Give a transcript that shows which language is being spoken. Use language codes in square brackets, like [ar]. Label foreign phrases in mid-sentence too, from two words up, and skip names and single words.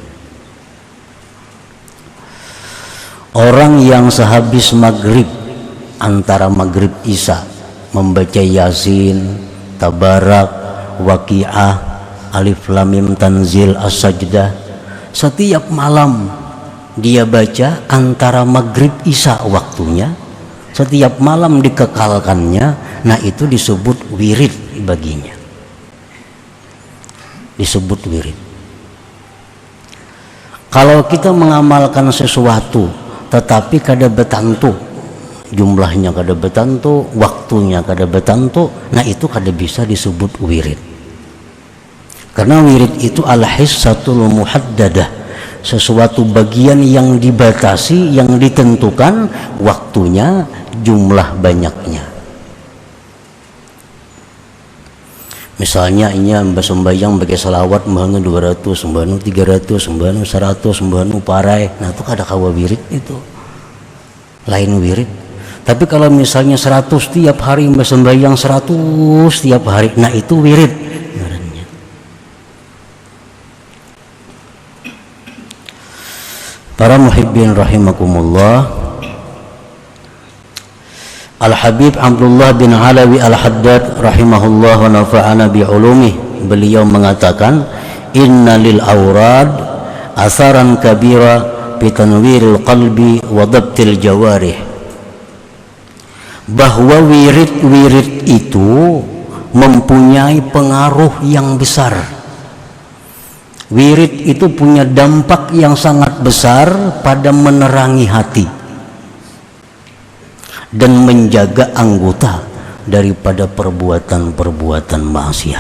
[id] Orang yang sehabis maghrib, antara maghrib isya, membaca yasin, tabarak, waqiah, alif lam mim tanzil, as-sajdah, setiap malam dia baca antara maghrib isya waktunya, setiap malam dikekalkannya. Nah, itu disebut wirid baginya, disebut wirid. [bjn] Kalau kita mengamalkan sesuatu tetapi kada betantu, jumlahnya kada betantu, waktunya kada betantu, nah itu kada bisa disebut wirid. [id] Karena wirid itu [ar] الحصة المحددة, [id] sesuatu bagian yang dibatasi, yang ditentukan waktunya, jumlah banyaknya. [bjn] Misalnya inya sembahyang bagi salawat mbahnu 200, mbahnu 300, mbahnu 100, mbahnu parai. Nah, itu kada kawa wirid, itu lain wirid. [id] Tapi kalau misalnya 100 tiap hari mbah sembahyang 100 tiap hari, nah itu wirid. Para [ar] محبين رحمكم الله, [id] Al-Habib Abdullah bin Alawi [ar] Al-Haddad رحمه الله ونفعنا بعلومه, [id] beliau mengatakan [ar] إن للأوراد أثرا كبيرا بتنوير القلب وضبط الجوارح, [id] bahwa wirid-wirid itu mempunyai pengaruh yang besar. Wirid itu punya dampak yang sangat besar pada menerangi hati dan menjaga anggota daripada perbuatan-perbuatan maksiat.